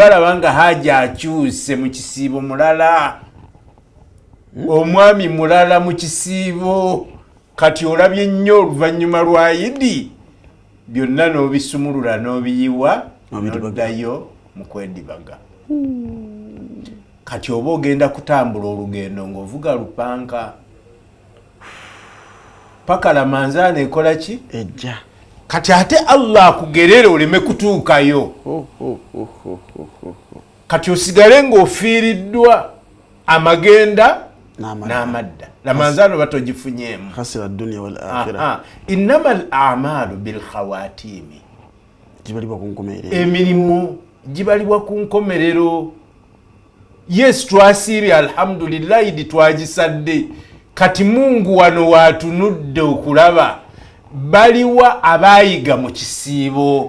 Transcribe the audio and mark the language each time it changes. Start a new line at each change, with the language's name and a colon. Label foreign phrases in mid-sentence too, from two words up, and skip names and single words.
Ganda: balaba nga haja akyuse mu kisiibo mulala omwami mulala mu kisiibo kati olabye nnyo oluvannyuma lwa Idi byonna n'obisumulula n'obiyiwa n'oddayo mu kwedibaga kati oba ogenda kutambula olugendo ng'ovuga lupanka paka Ramanzane ekola ki ejja kati ate Allah akugerere oleme kutuukayo kati osigale ng'ofiiriddwa amagenda n'amadda Ramanzane batogifunyeemu
Arabic: خسر الدنيا والآخرة إنما الأعمال بالخواتيم
Ganda: jibalibwa ku nkomerero emirimu jibalibwa ku nkomerero yes twasiibye alhamdulillah idi twagisadde kati Mungu wano watunudde okulaba baliwa abayiga mu kisiibo